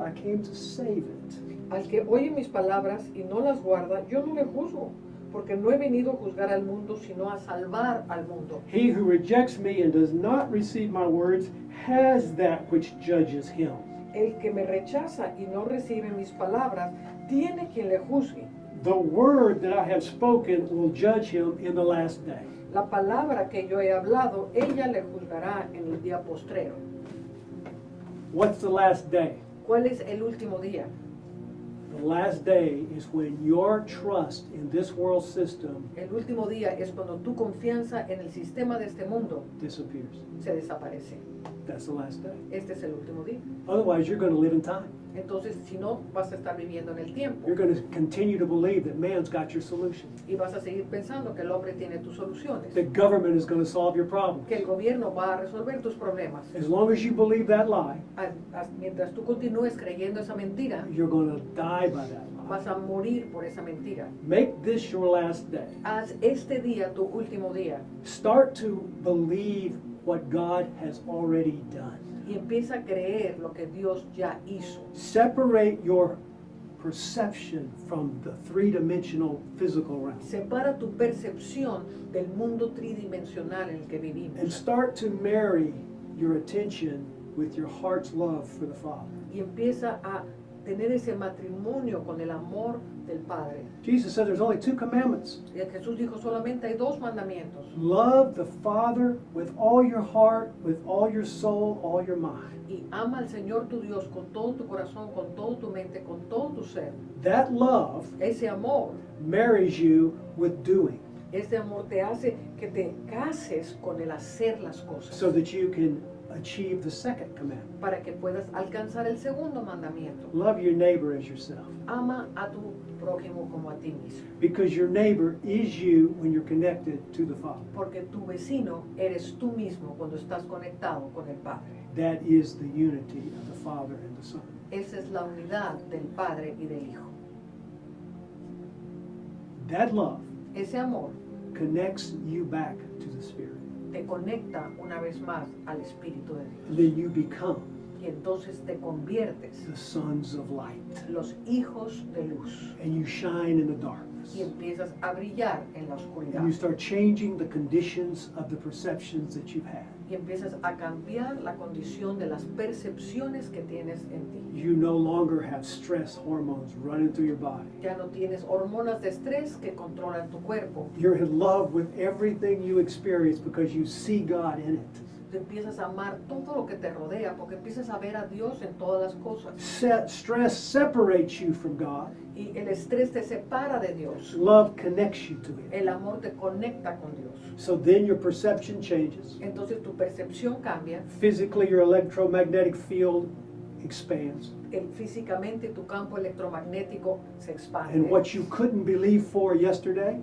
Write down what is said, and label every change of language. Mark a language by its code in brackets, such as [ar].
[en] I came to save it. [es] Al que oye mis palabras y no las guarda, yo no le juzgo, porque no he venido a juzgar al mundo, sino a salvar al mundo. [en] He who rejects me and does not receive my words has that which judges him. [es] El que me rechaza y no recibe mis palabras, tiene quien le juzgue. [en] The word that I have spoken will judge him in the last day. [es] La palabra que yo he hablado, ella le juzgará en el día postrero. [en] What's the last day? [es] ¿Cuál es el último día? [en] The last day is when your trust in this world system [es] El último día es cuando tu confianza en el sistema de este mundo [en] disappears. [es] se desaparece. [en] That's the last day. [es] Este es el último día. [en] Otherwise, you're going to live in time. [es] Entonces, si no, vas a estar viviendo en el tiempo [en] You're going to continue to believe that man's got your solution. [es] y vas a seguir pensando que el hombre tiene tus soluciones, [en] The government is going to solve your problems. [es] que el gobierno va a resolver tus problemas. [en] As long as you believe that lie, [es] Mientras tú continúes creyendo esa mentira, [en] you're going to die by that lie. [es] vas a morir por esa mentira. [en] Make this your last day. [es] Haz este día tu último día [en] Start to believe what God has already done. [es] y empieza a creer lo que Dios ya hizo. [en] Separate your perception from the three-dimensional physical realm. [es] Separa tu percepción del mundo tridimensional en el que [en] And [es] vivimos [en] start to marry your attention with your heart's love for the Father. [es] y empieza a tener ese matrimonio con el amor del Padre. [en] Jesus said there's only two commandments. [es] Y Jesús dijo, solamente hay dos mandamientos. [en] Love the Father with all your heart, with all your soul, all your mind. [es] Y ama al Señor tu Dios con todo tu corazón, con toda tu mente, con todo tu ser. [en] That love [es] Ese amor, [en] marries you with doing [es] ese amor te hace que te cases con el hacer las cosas [en] so that you can achieve the second commandment. [es] para que puedas alcanzar el segundo mandamiento. [en] Love your neighbor as yourself. [es] Ama a tu prójimo como a ti mismo. [en] Because your neighbor is you when you're connected to the Father. [es] Porque tu vecino eres tú mismo cuando estás conectado con el Padre. [en] That is the unity of the Father and the Son. [es] Esa es la unidad del Padre y del Hijo. [en] That love [es] Ese amor [en] connects you back to the Spirit. [es] te conecta una vez más al Espíritu de Dios. [en] And then you become [es] Y entonces te conviertes [en] the sons of light. [es] los hijos de luz. [en] And you shine in the darkness. [es] Y empiezas a brillar en la oscuridad. [en] And you start changing the conditions of the perceptions that you've had. [es] Y empiezas a cambiar la condición de las percepciones que tienes en ti. [en] You no longer have stress hormones running through your body. [es] Ya no tienes hormonas de estrés que controlan tu cuerpo. [en] You're in love with everything you experience because you see God in it. [es] Tú empiezas a amar todo lo que te rodea porque empiezas a ver a Dios en todas las cosas. [en] Stress separates you from God. [es] Y el estrés te separa de Dios. [en] Love connects you to Him. [es] El amor te conecta con Dios. [en] So then your perception changes. [es] Entonces tu percepción cambia. [en] Physically, your electromagnetic field expands. [es] Físicamente tu campo electromagnético se expande. [en] And what you couldn't believe for yesterday